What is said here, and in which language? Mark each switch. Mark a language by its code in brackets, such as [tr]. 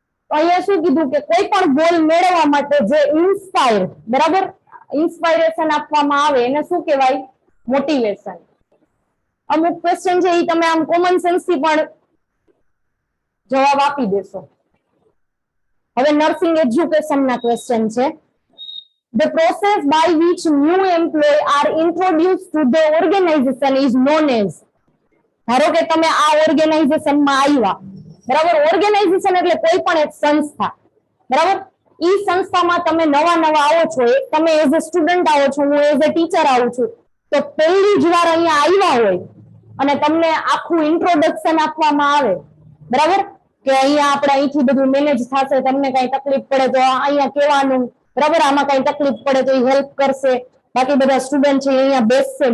[gu] અહીંયા શું કીધું કે કોઈ પણ ગોલ મેળવવા માટે જે ઇન્સ્પાયર, બરાબર, ઇન્સ્પાયરેશન આપવામાં આવે એને શું કહેવાય? મોટિવેશન. અમુક ક્વેશ્ચન છે એ તમે આમ કોમન સેન્સ થી પણ જવાબ આપી દેશો. હવે નર્સિંગ એજ્યુકેશન ના ક્વેશ્ચન છે. [en] The process by which new employees are introduced to the organization is known as. [gu] ધારો કે તમે આ ઓર્ગેનાઇઝેશનમાં આવ્યા, બરાબર. ઓર્ગેનાઇઝેશન એટલે કોઈ પણ એક સંસ્થા, બરાબર. ઈ સંસ્થામાં તમે નવા આવો છો, તમે એઝ અ સ્ટુડન્ટ આવો છો, હું એઝ અ ટીચર આવું છું, તો પહેલી જ વાર અહીંયા આવ્યા હોય અને તમને આખું ઇન્ટ્રોડક્શન આપવામાં આવે, બરાબર, કે અહીંયા આપણે અહીંથી બધું મેનેજ થશે, તમને કઈ તકલીફ પડે તો અહીંયા કહેવાનું, બરાબર, આમાં કઈ તકલીફ પડે તો એ હેલ્પ કરશે, બાકી બધા સ્ટુડન્ટ છે અહીંયા બેસશે.